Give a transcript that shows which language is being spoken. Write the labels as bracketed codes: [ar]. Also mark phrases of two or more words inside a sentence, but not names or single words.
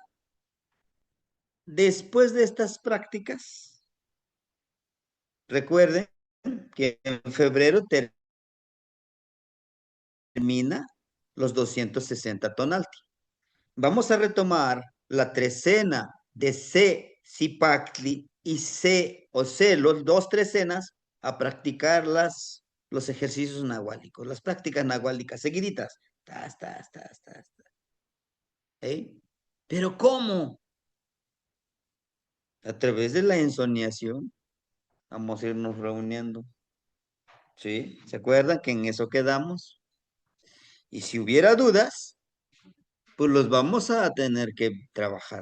[es] Después de estas prácticas, recuerden que en febrero termina los 260 tonalti. Vamos a retomar la trecena de C, Cipactli y C o C, los dos trecenas, a practicar los ejercicios nahuálicos, las prácticas nahuálicas seguiditas. Tas, tas, tas, tas, tas. ¿Eh? Pero ¿cómo? A través de la ensoñación vamos a irnos reuniendo. ¿Sí? ¿Se acuerdan que en eso quedamos? Y si hubiera dudas, pues los vamos a tener que trabajar.